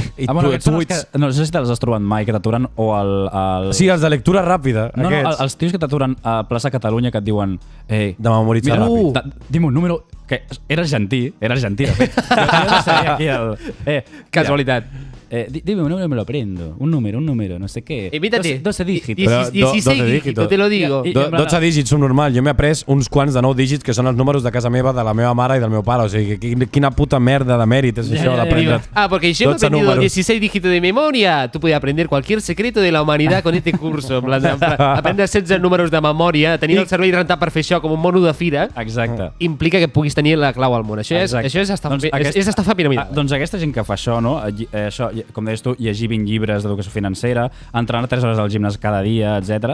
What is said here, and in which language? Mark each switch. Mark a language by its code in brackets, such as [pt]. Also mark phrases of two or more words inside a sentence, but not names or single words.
[ca] Bueno, no sé si te'ls has trobat mai, que t'aturen o el... Sí, els de lectura ràpida. No, els tios que t'aturen a plaça Catalunya que et diuen... de memoritzar ràpid. [es] Dime un número... [ca] Que era argentí, de fet. Jo no sé aquí Casualitat. [es] Dime un número y me lo aprendo. Un número, no sé qué. Invítate. 12 dígitos. [ca] Però [es] 16 12 dígitos, te lo digo. [ca] 12 dígits són normal. Jo m'he après uns quants de 9 dígits que són els números de casa meva, de la meva mare i del meu pare. O sigui, quina puta merda de mèrit és això d'aprendre. [es] Porque yo me he 12 aprendido números. 16 dígitos de memoria. Tú puedes aprender cualquier secreto de la humanidad con este curso. [ca] En plan, aprendre 16 números de memòria, tenir el cervell rentat per fer això com un mono de fira, Exacte. implica que puguis tenir la clau al món. Això és estafa piramidal. Doncs aquesta gent que fa això, no? Això, com deies tu, llegir 20 llibres d'educació financera, entrenar 3 hores al gimnàs cada dia, etc.